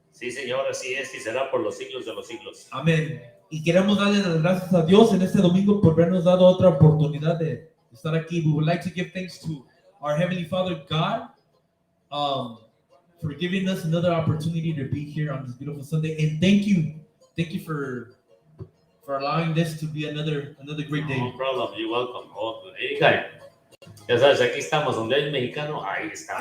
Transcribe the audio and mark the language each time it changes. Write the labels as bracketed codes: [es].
[es] Sí, Señor, así es y será por los siglos de los siglos. Amén. Y queremos darle las gracias a Dios en este domingo por habernos dado otra oportunidad de estar aquí. [en] We would like to give thanks to our Heavenly Father, God, for giving us another opportunity to be here on this beautiful Sunday. And thank you for allowing this to be another great day. No problem, you're welcome. [es] Ya sabes, aquí estamos, donde hay mexicano, ahí estamos.